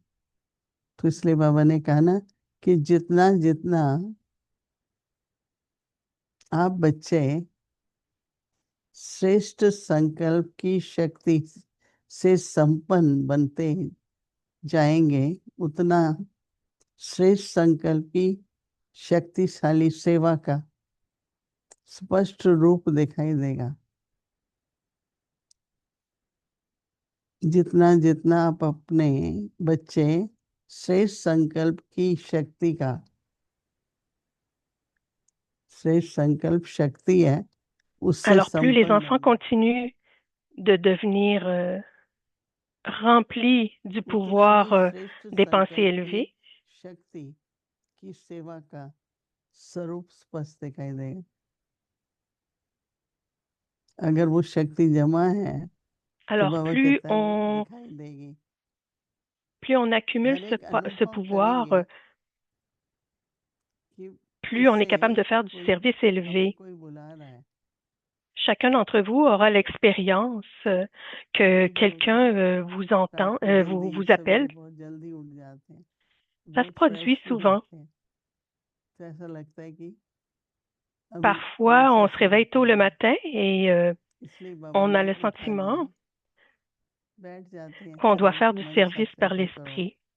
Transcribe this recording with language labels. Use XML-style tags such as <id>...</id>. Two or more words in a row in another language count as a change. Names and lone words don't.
<hi>तो इसलिए बाबा ने कहा ना कि जितना जितना आप बच्चे श्रेष्ठ संकल्प की शक्ति से संपन्न बनते जाएंगे, उतना श्रेष्ठ संकल्प की शक्तिशाली सेवा का स्पष्ट रूप दिखाई देगा। जितना जितना आप अपने बच्चे श्रेष्ठ संकल्प की शक्ति का, श्रेष्ठ संकल्प शक्ति है, उससे</hi> <fr>Alors, plus les</fr> <hi>संपन्न</hi> <fr>enfants</fr> <hi>बने।</hi> <fr>continuent de devenir remplis du</fr> <hi>क्योंकि</hi> <fr>pouvoir</fr> <hi>तभी श्रेष्ठ</hi> <fr>des pensées</fr> <hi>संकल्प की</hi> <fr>élevées,</fr> <hi>शक्ति की सेवा का स्वरूप स्पष्ट दिखाई देगा। अगर वो शक्ति जमा है तो</hi> <fr>alors</fr> <hi>बाबा</hi> <fr>plus</fr> <hi>कहता है वो</hi> <fr>on,</fr> <hi>दिखाई देगी।</hi> <fr>plus on accumule</fr> <hi>हर एक</hi> <fr>ce</fr> <hi>अनुभव</hi> <fr>pouvoir,</fr> <hi>करेंगे कि</hi> <fr>plus on est capable de faire du service élevé. Chacun d'entre vous aura l'expérience que quelqu'un vous entend, vous appelle. Ça se produit souvent. Parfois, on se réveille tôt le matin et on a le sentiment qu'on doit faire du service par l'esprit.</fr>